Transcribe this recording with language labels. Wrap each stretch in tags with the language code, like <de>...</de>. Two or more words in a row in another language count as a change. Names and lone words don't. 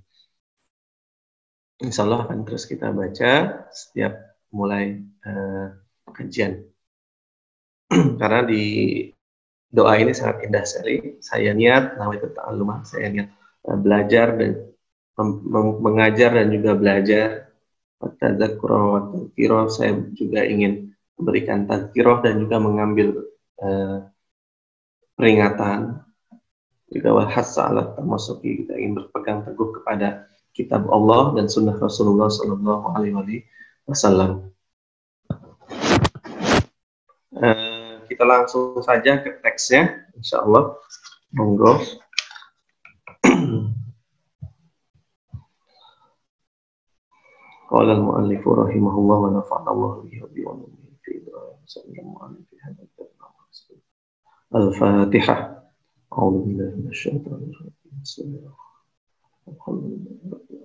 <id>Insyaallah akan terus kita baca setiap mulai kajian. Karena di doa ini sangat indah sekali. Saya niat,</id> <ar>نويت التعلم,</ar> <id>saya niat belajar dan mengajar dan juga belajar.</id> <ar>تذاكرا وتذكيرا,</ar> <id>saya juga ingin memberikan tadzkirah dan juga mengambil peringatan.</id> <ar>juga والحث على التمسك,</ar> <id>kita ingin berpegang teguh kepada kitab Allah dan sunnah Rasulullah</id> <ar>صلى الله عليه وسلم.</ar> <id>Kita langsung saja ke teksnya, insyaallah. Monggo.</id> <ar>قال المؤلف رحمه الله ونفعنا الله به وبه في الفاتحة. أعوذ بالله من الشيطان الرجيم. بسم الله الرحمن الرحيم.</ar>